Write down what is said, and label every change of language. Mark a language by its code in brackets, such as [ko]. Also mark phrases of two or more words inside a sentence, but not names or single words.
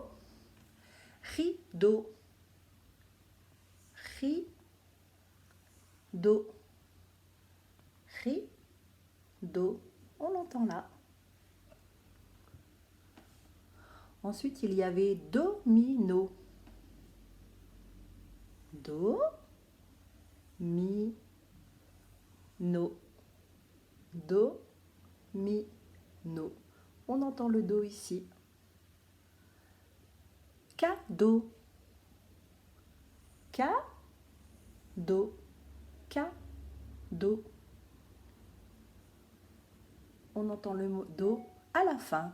[fr] Rideau. Rideau. Rideau. On l'entend là. Ensuite, il y avait domino. Do, mi, no. Do, mi, no. On entend le do ici. Cadeau. Cadeau. Cadeau. On entend le mot do à la fin.